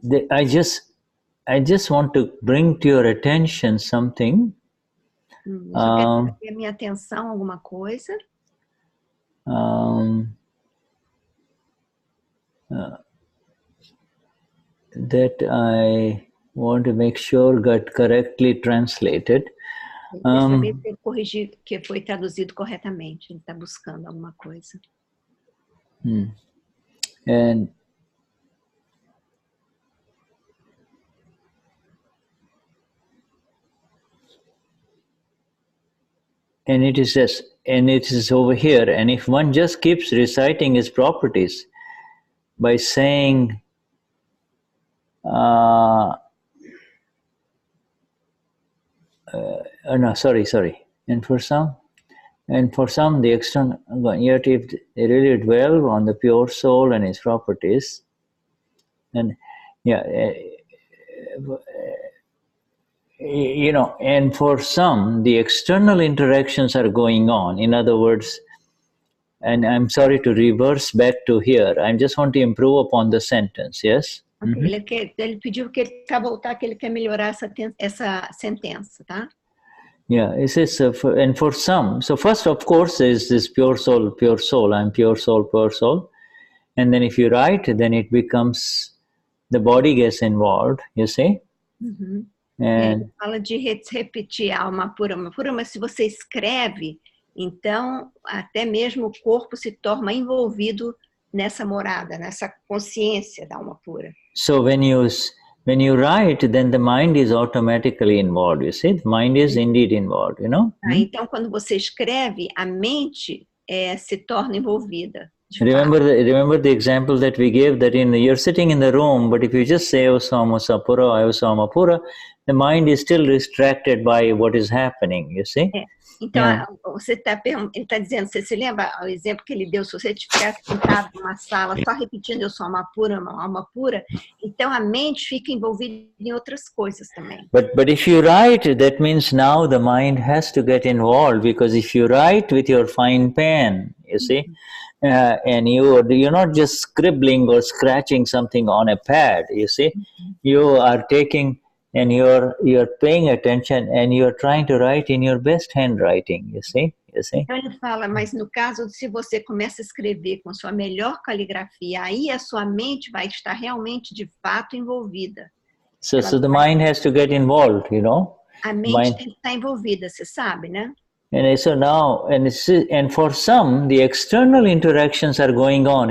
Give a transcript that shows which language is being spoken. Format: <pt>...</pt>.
<en>I just want to bring to your attention something.</en> <pt>Eu só quero trazer a minha atenção a alguma coisa.</pt> <en>That I want to make sure got correctly translated.</en> <pt>Quer saber se eu corrigi, que foi traduzido corretamente. Ele está buscando alguma coisa.</pt> <en>And it is just, and it is over here. And if one just keeps reciting his properties by saying, no, sorry. And for some, the external, yet if they really dwell on the pure soul and its properties, and and for some, the external interactions are going on. In other words, and I'm sorry to reverse back to here, I just want to improve upon the sentence, yes? Okay.</en> <pt>Ele pediu que ele quer voltar, que ele quer melhorar essa sentença, tá?</pt> <en>Yeah, it says, and for some, so first, of course, is this pure soul, I'm pure soul. And then if you write, then it becomes, the body gets involved, you see?</en> <pt>Ele fala de repetir a alma pura, mas se você escreve, então até mesmo o corpo se torna envolvido nessa morada, nessa consciência da alma pura.</pt> <en>So when you write, then the mind is automatically involved, you see? The mind is indeed involved, you know?</en> <pt>Então quando você escreve, a mente se torna envolvida.</pt> <en>Remember the example that we gave, that you're sitting in the room, but if you just say Avasama Pura, the mind is still distracted by what is happening, you see?</en> <pt>Então, ele está dizendo, você se lembra o exemplo que ele deu, se você estiver sentado numa sala só repetindo eu sou alma pura, então a mente fica envolvida em outras coisas também.</pt> <en>But if you write, that means now the mind has to get involved, because if you write with your fine pen, you see, and you're not just scribbling or scratching something on a pad, you see, you are taking and you're paying attention and you're trying to write in your best handwriting, you see?</en> <pt>Então ele fala, mas no caso, se você começa a escrever com sua melhor caligrafia, aí a sua mente vai estar realmente de fato envolvida.</pt> <en>So the mind has to get involved, you know?</en> <pt>A mente tem que estar envolvida, você sabe, né?</pt> <en>And so now, and for some, the external interactions are going on.</en>